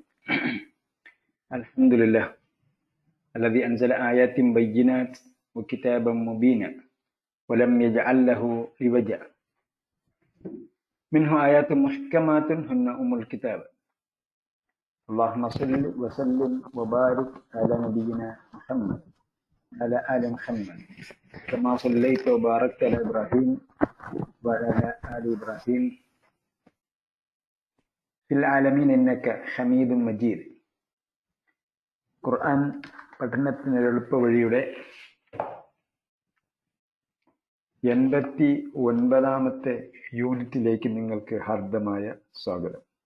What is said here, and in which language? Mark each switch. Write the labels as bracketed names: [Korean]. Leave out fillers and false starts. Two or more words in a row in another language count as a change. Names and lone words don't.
[Arabic] الحمد لله الذي أنزل آيات بينات وكتابا مبينا ولم يجعل له عوجا منه آيات محكمات هن أم الكتاب. اللهم صل وسلم وبارك على نبينا محمد على آل محمد كما صليت وباركت على إبراهيم وعلى آل إبراهيم في العالمين إنك حميد مجيد. [Malayalam] ഖുർആൻ പഠനത്തിന് എളുപ്പ വഴിയുടെ 89ാമത്തെ യൂണിറ്റിലേക്ക് നിങ്ങൾക്ക് ഹാർദമായ സ്വാഗതം.